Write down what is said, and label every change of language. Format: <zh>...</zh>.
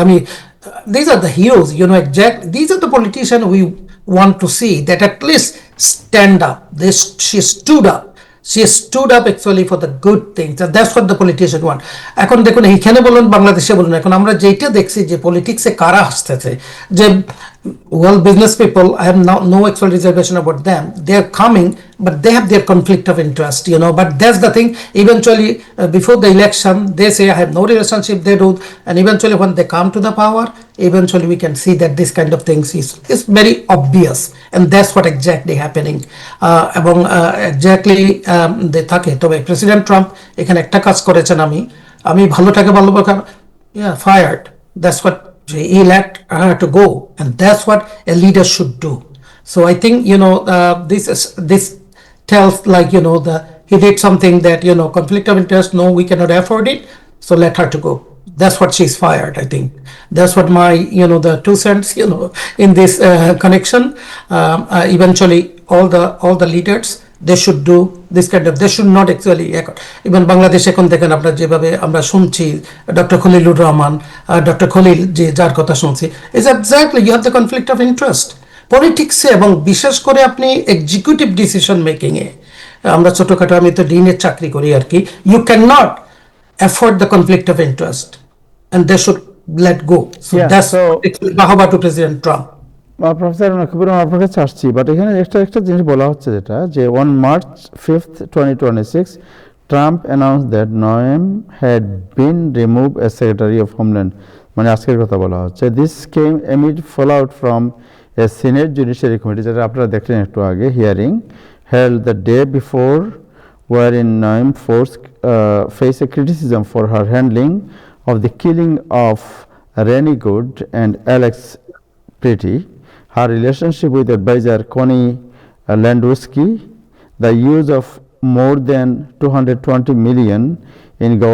<en>I mean, these are the heroes, exactly. These are the politicians we want to see that at least stand up. She stood up. She stood up actually for the good things, and that's what the politicians want.</en> <bn>এখন দেখুন, এইখানে বলুন, বাংলাদেশে বলুন, এখন আমরা যেটা দেখছি যে পলিটিক্সে কারা আসতেছে, যে</bn> <en>well, business people, I have no actual reservation about them. They are coming, but they have their conflict of interest, But that's the thing. Eventually, before the election, they say I have no relationship. They do, and eventually, when they come to the power, eventually we can see that this kind of things is very obvious, and that's what exactly happening.</en> <bn>এবং exactly they থাকে। তবে president Trump এখানে একটা কাজ করেছেন, আমি ভালোটাকে ভালোবাসা, fired.</bn> <en>That's what he let her to go, and that's what a leader should do. So I think this tells, like, he did something that, conflict of interest, no, we cannot afford it, so let her to go. That's what she's fired, I think. That's what my the 2 cents in this connection. Eventually all the leaders, they should do this kind of, they should not actually, even</en> <bn>Bangladesh এখন দেখেন আপনার যেভাবে আমরা শুনছি, doctor Khalilur Rahman, doctor Khalil যে যার কথা শুনছি,</bn> <en>is exactly you have the conflict of interest</en> <bn>পলিটিক্সে, এবং বিশেষ করে আপনি এক্সিকিউটিভ ডিসিশন মেকিংয়ে, আমরা ছোটখাটো, আমি তো ডিনের চাকরি করি আর কি,</bn> <en>You can not afford the conflict of interest, and they should let go. So that's বাহবা to president Trump.</en> <bn>Professor Nakibur Rahman, আপনার কাছে আসছি, বাট এখানে একটা জিনিস বলা হচ্ছে, যেটা যে</bn> <en>on March 5th, 2026, Trump announced that Noem had been removed as Secretary of Homeland,</en> <bn>মানে আজকের কথা বলা হচ্ছে।</bn> <en>This came amid fallout from a Senate Judiciary Committee,</en> <bn>যেটা আপনারা দেখলেন একটু আগে,</bn> <en>hearing held the day before, wherein Noem faced a criticism for her handling of the killing of Rennie Good and Alex Pretty, her relationship with advisor Connie Landowski, the use of more than $220 million in</en>